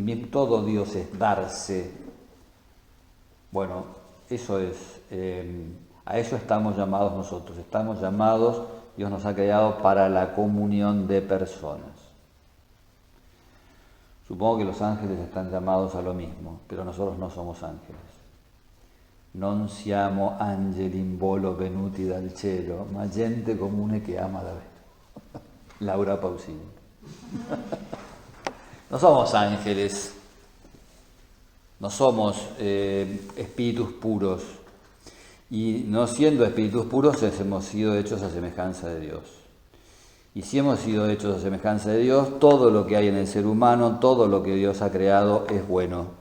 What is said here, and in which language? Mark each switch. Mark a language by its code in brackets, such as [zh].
[es] Todo Dios es darse. Bueno, eso es, a eso estamos llamados nosotros. Estamos llamados, Dios nos ha creado para la comunión de personas. Supongo que los ángeles están llamados a lo mismo, pero nosotros no somos ángeles. [it] Non siamo angeli in volo venuti dal cielo, ma gente comune che ama davvero. [es] Laura Pausini. No somos ángeles, no somos espíritus puros, y no siendo espíritus puros hemos sido hechos a semejanza de Dios. Y si hemos sido hechos a semejanza de Dios, todo lo que hay en el ser humano, todo lo que Dios ha creado es bueno.